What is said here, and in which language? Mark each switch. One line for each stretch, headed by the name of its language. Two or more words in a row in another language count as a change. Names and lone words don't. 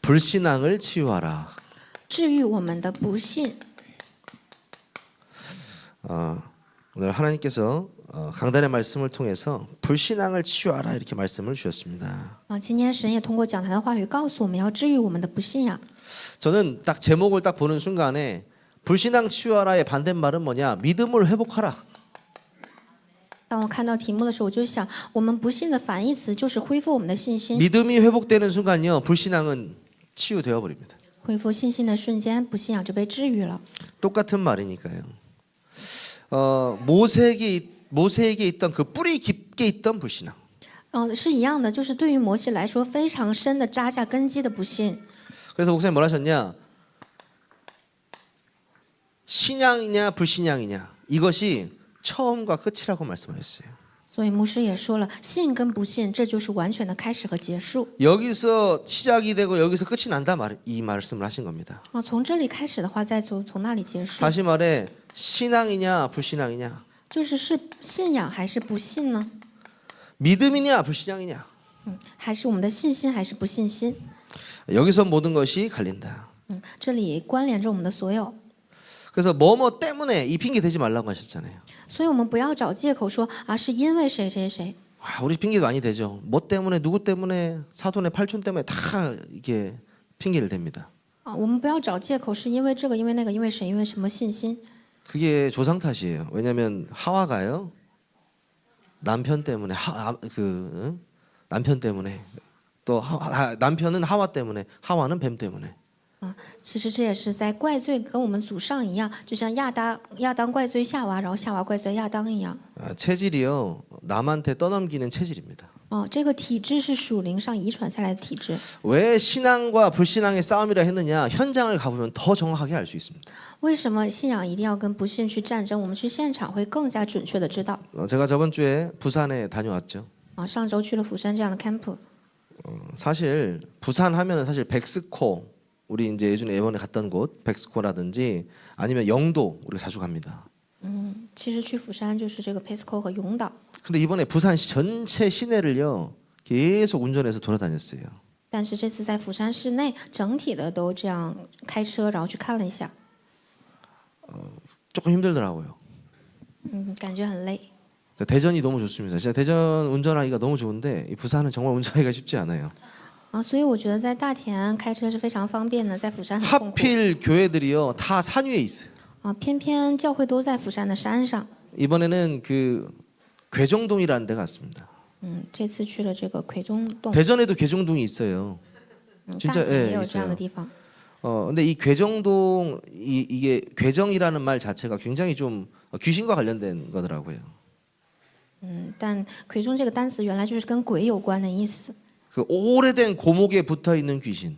Korean: 불신앙을 치유하라.
Chinese: 治愈我们的不信。
Korean: 오늘 하나님께서 강단의 말씀을 통해서 불신앙을 치유하라 이렇게 말씀을 주셨습니다.
Chinese: 今天神也通过讲台的话语告诉我们要治愈我们的不信仰。
Korean: 저는 딱 제목을 딱 보는 순간에 불신앙 치유하라의 반대말은 뭐냐? 믿음을 회복하라.
Chinese: 当我看到题目的时候，我就想，我们不信的反义词就是恢复我们的信心。
Korean: 믿음이 회복되는 순간요, 불신앙은 치유되어 버립니다.
Chinese: 恢复信心的瞬间，不信仰就被治愈了。
Korean: 똑같은 말이니까요. 모세에게 있던 그 뿌리 깊게 있던 불신앙.
Chinese: 是一样的，就是对于摩西来说非常深的扎下根基的不信。
Korean: 그래서 목사님 뭐라 하셨냐? 신앙이냐 불신앙이냐 이것이 처음과 끝이라고 말씀하셨어요.
Chinese: 所以牧师也说了，信跟不信，这就是完全的开始和结束。
Korean: 여기서 시작이 되고 여기서 끝이 난다 이 말씀을 하신 겁니다.
Chinese: 从这里开始的话，再从那里结束，
Korean: 다시 말해 신앙이냐 불신앙이냐
Chinese: 就是信仰还是不信呢？
Korean: 믿음이냐 불신앙이냐
Chinese: 还是我们的信心还是不信心？
Korean: 여기서 모든 것이 갈린다.
Chinese: 这里关联着我们的所有。
Korean: 그래서 뭐뭐 때문에 이 핑계 대지 말라고 하셨잖아요.
Chinese: 所以我们不要找借口说是因为谁谁谁。
Korean: 우리 핑계도 많이 되죠. 뭐 때문에 누구 때문에 사돈의 팔촌 때문에 다 이게 핑계를 댑니다.
Chinese: 我们不要找借口是因为这个因为那个因为谁因为什么信心。
Korean: 그게 조상 탓이에요. 왜냐하면 하와가요 남편 때문에 남편 때문에 또 남편은 하와 때문에 하와는 뱀 때문에.
Chinese: 其实这也是在怪罪，跟我们祖上一样，就像亚当怪罪夏娃，然后夏娃怪罪亚当一样。
Korean: 체질이요 남한테 떠넘기는 체질입니다.
Chinese: 这个体质是属灵上遗传下来的体质。
Korean: 왜 신앙과 불신앙의 싸움이라 했느냐? 현장을 가보면 더 정확하게 알 수 있습니다.
Chinese: 为什么信仰一定要跟不信去战争？我们去现场会更加准确的知道。
Korean: 제가 저번 주에 부산에 다녀왔죠.
Chinese: 上周去了釜山这样的 camp。
Korean: 사실 부산 하면은 사실 백스코 우리 이제 예전에 이번에 갔던 곳 백스코라든지 아니면 영도 우리가 자주 갑니다.
Chinese: 其实去釜山就是这个 Pesco 和永岛。
Korean: 근데 이번에 부산 전체 시내를요 계속 운전해서 돌아다녔어요.
Chinese: 但是这次在釜山市内，整体的都这样开车，然后去看了一下。
Korean: 조금 힘들더라고요.
Chinese: 感觉很累。
Korean: 대전이 너무 좋습니다. 진짜 대전 운전하기가 너무 좋은데 이 부산은 정말 운전하기가 쉽지 않아요.
Chinese: 所以我觉得在大田开车是非常方便的，在釜山很痛苦。
Korean: 하필 교회들이요 다 산 위에 있어요.
Chinese: 偏偏教会都在釜山的山上。
Korean: 이번에는 그 괴정동이라는 데 갔습니다.
Chinese: 这次去了这个葵中洞。
Korean: 대전에도 괴정동이 있어요.
Chinese: 大连也有这样的地方。
Korean: 근데 이 괴정동 이게 괴정이라는 말 자체가 굉장히 좀 귀신과 관련된 거더라고요.
Chinese: 但葵中这个单词原来就是跟鬼有关的意思。
Korean: 그 오래된 고목에 붙어 있는 귀신.